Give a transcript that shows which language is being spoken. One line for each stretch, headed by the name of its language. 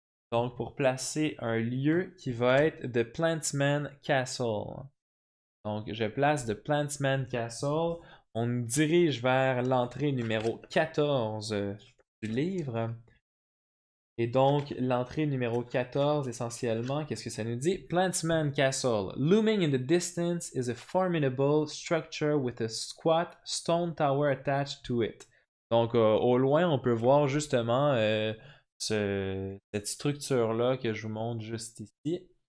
French: Donc, pour placer un lieu qui va être The Plantsman Castle. Donc, je place The Plantsman Castle. On nous dirige vers l'entrée numéro 14 du livre. Et donc, l'entrée numéro 14, essentiellement, qu'est-ce que ça nous dit? Plantsman Castle.
English: Looming in the distance is a formidable structure with a squat stone tower attached to it.
French: Donc, au loin, on peut voir justement cette structure-là que je vous montre juste ici.